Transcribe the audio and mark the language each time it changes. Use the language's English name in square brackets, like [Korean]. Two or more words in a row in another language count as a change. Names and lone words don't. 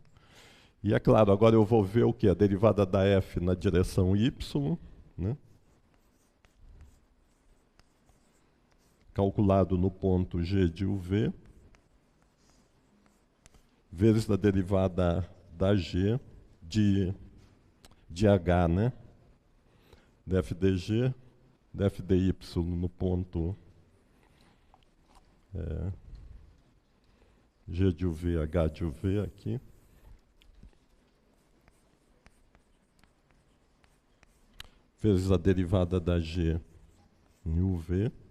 [Portuguese] E é claro, agora eu vou ver o que? A derivada da f na direção y, né? Calculado no ponto g de uv, vezes a derivada da g de h, né? df dg, df dy no ponto g de uv, h de uv aqui. Vezes a derivada da g em uv,